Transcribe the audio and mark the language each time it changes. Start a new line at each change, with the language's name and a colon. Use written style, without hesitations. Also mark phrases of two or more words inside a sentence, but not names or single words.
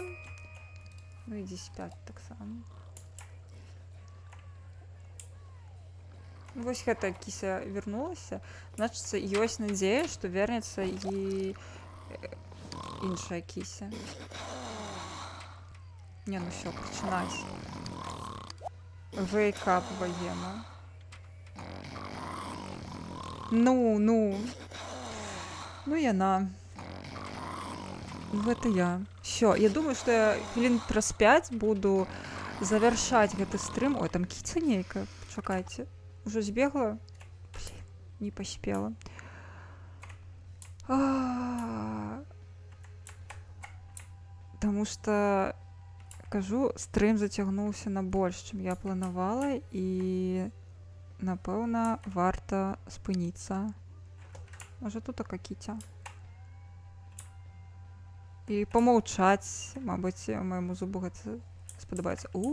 Belarusian: Ну, ідзі спяць таксама. Вось гэта кіся вярнулася. Значыцца, ёсць надзея, што вернецца і іншая кіся. Не, ну всё, пачынаць.
English: Wake up,
Belarusian: богема. Ну, ну. Ну, яна. Ну, гэта я. Всё, я думаю, што я хвілін праз 5 буду завяршаць гэты стрым. Ой, там кіца нейкая. Пачакайце. Уже збегла?
Russian: Блин, не поспела. Потому что,
Belarusian: кажу, стрим зацягнуўся на больш, чым я планавала, і, напэўна, варта спыніцца. Можа, тут така кіця. І помаўчаць, мабыць, майму зубу гэта спадабаецца.